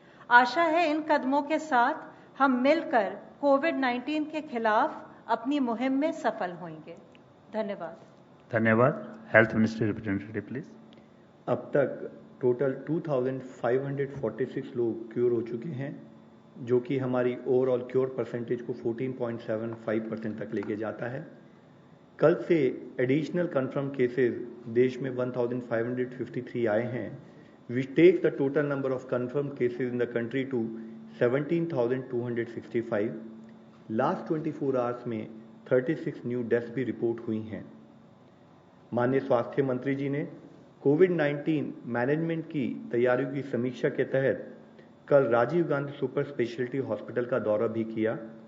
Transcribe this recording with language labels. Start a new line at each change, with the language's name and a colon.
Hindi: आशा है इन कदमों के साथ हम मिलकर कोविड-19 के खिलाफ अपनी मुहिम में सफल होंगे। धन्यवाद। Health ministry representative please. अब तक टोटल 2546 लोग क्योर हो चुके हैं, जो कि हमारी ओवरऑल क्योर परसेंटेज को 14.75% तक लेके जाता है। कल से एडिशनल कंफर्म केसेस देश में 1553 आए हैं,
English: which takes the total number of confirmed cases in the country to 17,265.
Hindi: Last 24 hours में 36 न्यू डेथ्स भी रिपोर्ट हुई हैं। माननीय स्वास्थ्य मंत्री जी ने कोविड-19 मैनेजमेंट की तैयारियों की समीक्षा के तहत कल Rajiv Gandhi super speciality hospital का दौरा भी किया।